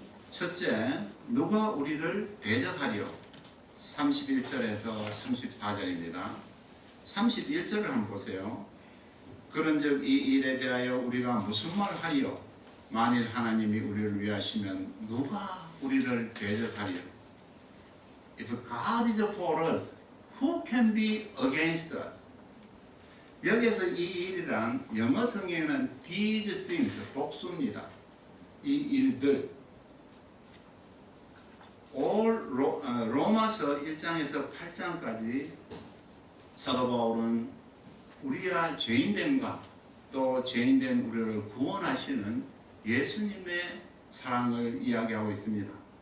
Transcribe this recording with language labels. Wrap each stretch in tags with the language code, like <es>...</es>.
<ko>첫째, 누가 우리를 대적하리요? 31절에서 34절입니다. 31절을 한번 보세요. 그런즉 이 일에 대하여 우리가 무슨 말을 하리요? 만일 하나님이 우리를 위하시면 누가 우리를 대적하리요?</ko> <en>If God is for us, who can be against us?</en> <ko>여기서 이 일이란 영어 성경에는</ko> <en>these things,</en> <ko>복수입니다. 이 일들. 로마서 1장에서 8장까지 사도 바울은 우리가 죄인됨과 또 죄인된 우리를 구원하시는 예수님의 사랑을 이야기하고 있습니다.</ko>